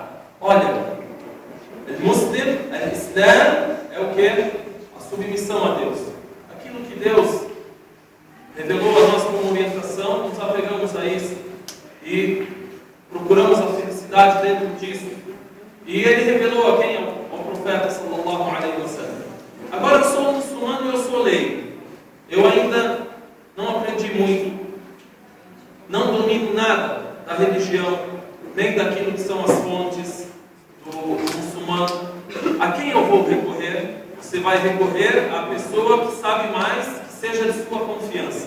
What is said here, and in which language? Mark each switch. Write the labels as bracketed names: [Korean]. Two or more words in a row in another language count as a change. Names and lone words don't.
[Portuguese] Olha, o Muslim, o Islã é o que? A submissão a Deus. Aquilo que Deus revelou a nós como orientação, nos apegamos a isso e procuramos a felicidade dentro disso. E ele revelou a quem? Ao profeta [Arabic] صلى الله عليه وسلم. [Portuguese] Agora eu sou muçulmano e eu sou leigo. Eu ainda não aprendi muito, não domino nada da religião, nem daquilo que são as fontes do muçulmano. A quem eu vou recorrer? Você vai recorrer à pessoa que sabe mais, que seja de sua confiança.